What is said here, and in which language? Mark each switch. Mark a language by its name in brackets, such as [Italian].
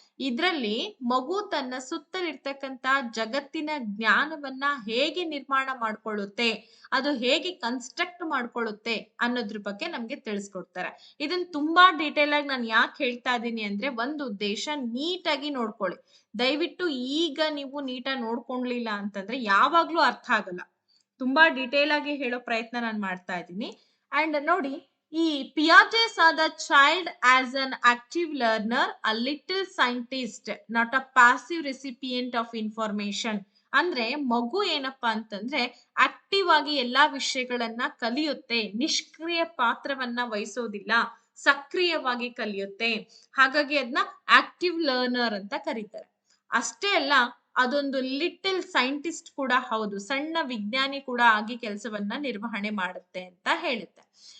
[Kannada] ಇದರಲ್ಲಿ ಮಗು ತನ್ನ ಸುತ್ತಲಿರ್ತಕ್ಕಂತ ಜಗತ್ತಿನ ಜ್ಞಾನವನ್ನ ಹೇಗೆ ನಿರ್ಮಾಣ ಮಾಡ್ಕೊಳ್ಳುತ್ತೆ, ಅದು ಹೇಗೆ ಕನ್ಸ್ಟ್ರಕ್ಟ್ ಮಾಡ್ಕೊಳ್ಳುತ್ತೆ ಅನ್ನೋದ್ರ ಬಗ್ಗೆ ನಮ್ಗೆ ತಿಳಿಸ್ಕೊಡ್ತಾರೆ. ಇದನ್ನ ತುಂಬಾ ಡೀಟೇಲ್ ಆಗಿ ನಾನು ಯಾಕೆ ಹೇಳ್ತಾ ಇದ್ದೀನಿ ಅಂದ್ರೆ, ಒಂದು ಉದ್ದೇಶ ನೀಟಾಗಿ ನೋಡ್ಕೊಳ್ಳಿ. ದಯವಿಟ್ಟು ಈಗ ನೀವು ನೀಟಾಗಿ ನೋಡ್ಕೊಂಡ್ಲಿಲ್ಲ ಅಂತಂದ್ರೆ ಯಾವಾಗ್ಲೂ ಅರ್ಥ ಆಗಲ್ಲ. ತುಂಬಾ ಡೀಟೇಲ್ ಆಗಿ ಹೇಳೋ ಪ್ರಯತ್ನ ನಾನು ಮಾಡ್ತಾ ಇದ್ದೀನಿ. [English] and [Kannada] ನೋಡಿ, ಈ [English] Piaget saw the child as an active learner, a little scientist, not a passive recipient of information. [Kannada] ಅಂದ್ರೆ ಮಗು ಏನಪ್ಪಾ ಅಂತಂದ್ರೆ ಆಕ್ಟಿವ್ ಆಗಿ ಎಲ್ಲಾ ವಿಷಯಗಳನ್ನ ಕಲಿಯುತ್ತೆ, ನಿಷ್ಕ್ರಿಯ ಪಾತ್ರವನ್ನ ವಹಿಸೋದಿಲ್ಲ, ಸಕ್ರಿಯವಾಗಿ ಕಲಿಯುತ್ತೆ. ಹಾಗಾಗಿ ಅದನ್ನ ಆಕ್ಟಿವ್ ಲರ್ನರ್ ಅಂತ ಕರೀತಾರೆ. ಅಷ್ಟೇ ಅಲ್ಲ, ಅದೊಂದು ಲಿಟಲ್ ಸೈಂಟಿಸ್ಟ್ ಕೂಡ ಹೌದು, ಸಣ್ಣ ವಿಜ್ಞಾನಿ ಕೂಡ ಆಗಿ ಕೆಲಸವನ್ನ ನಿರ್ವಹಣೆ ಮಾಡುತ್ತೆ ಅಂತ ಹೇಳುತ್ತೆ.